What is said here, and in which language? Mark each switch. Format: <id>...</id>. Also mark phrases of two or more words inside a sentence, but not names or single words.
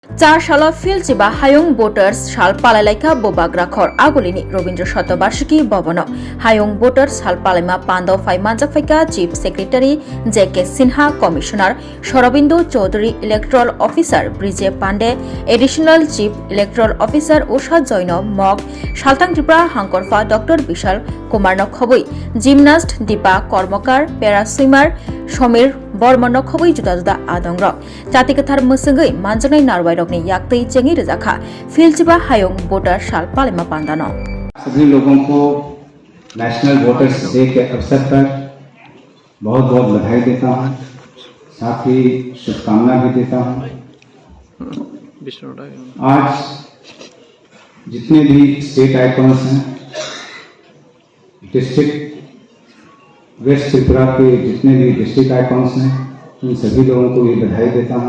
<trp>चार साल फिलचिबा हायुं भोटार्स साल पालायलायखा बोबाग्राखर आगुलिनी रवीन्द्र शतबार्षिकी भवन हायुं भोटार्स साल पालायमा पांडव फाइ मानजाफाइका</trp> <en>chief secretary</en> <trp>जेके सिन्हा कमिशनार शरबिंदु चौधरी</trp> <en>electoral officer</en> <trp>ब्रिजे पांडे</trp> <en>additional chief electoral officer</en> <trp>उषा जैन मग सालथां त्रिपुरा हांकरफा डॉक्टर विशाल कुमार नखबई जिमनास्ट दीपा कर्मकार पेरा सुइमार समीर बर्मन नखबई जुदा जुदा आदंग जातिकथार मुसंगै मानजनाय नारवायरकनि याक्तै चेंगी रजाखा फिलचिबा हायुं भोटार साल पालेमा पांदानो।</trp> <hi>सभी लोगों को</hi> <en>National Voters Day</en> <hi>के अवसर पर बहुत बहुत बधाई देता हूँ, साथ ही शुभकामना भी देता हूँ। आज जितने भी</hi> <en>state icons</en> <hi>हैं,</hi> <en>district west</en> <hi>त्रिपुरा के जितने भी</hi> <en>district icons</en> <hi>हैं, उन सभी लोगों को भी बधाई देता हूँ।</hi>